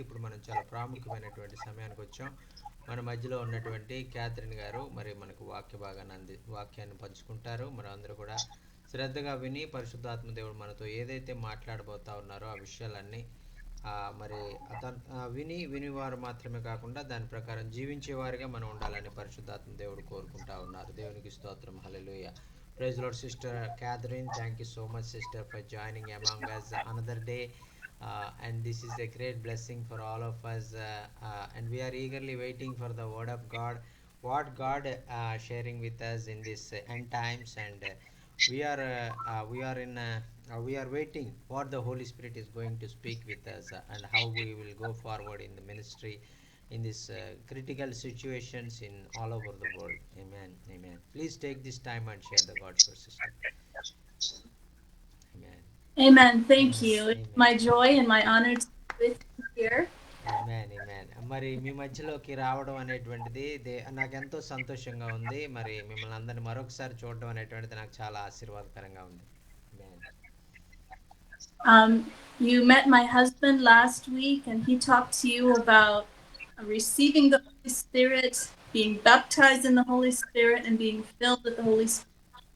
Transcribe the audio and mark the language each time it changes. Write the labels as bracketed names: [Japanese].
[Telugu] ఇప్పుడు మనం చాలా ప్రాముఖ్యమైనటువంటి సమయానికి వచ్చాం. మన మధ్యలో ఉన్నటువంటి క్యాథరిన్ గారు మరి మనకు వాక్యాన్ని పంచుకుంటారు. మనం అందరూ కూడా శ్రద్ధగా విని పరిశుద్ధాత్మ దేవుడు మనతో ఏదైతే మాట్లాడబోతా ఉన్నారో ఆ విషయాలన్నీ మరి వినివారు మాత్రమే కాకుండా దాని ప్రకారం జీవించేవారిగా మనం ఉండాలని పరిశుద్ధాత్మ దేవుడు కోరుకుంటా ఉన్నారు. దేవునికి స్తోత్రం. హల్లెలూయా. [English] Praise the Lord, Sister Catherine. Thank you so much, Sister, for joining among us another day. And this is a great blessing for all of us. And we are eagerly waiting for the Word of God, what God sharing with us in this end times. And we are in We are waiting what the Holy Spirit is going to speak with us and how we will go forward in the ministry in this critical situations in all over the world. Amen. Amen. Please take this time and share the God's word, sister. Amen. Amen. Thank Amen. you. It's Amen. my joy and my honor to be with you here. Amen. Amen. [Telugu] మరి మీ మధ్యలోకి రావడం అనేటువంటిది నాకెంతో సంతోషంగా ఉంది. మరి మిమ్మల్ని అందరిని మరొకసారి చూడడం అనేటువంటిది నాకు చాలా ఆశీర్వాదకరంగా ఉంది. [English] Amen. You met my husband last week, and he talked to you about receiving the Holy Spirit, being baptized in the Holy Spirit, and being filled with the Holy Spirit.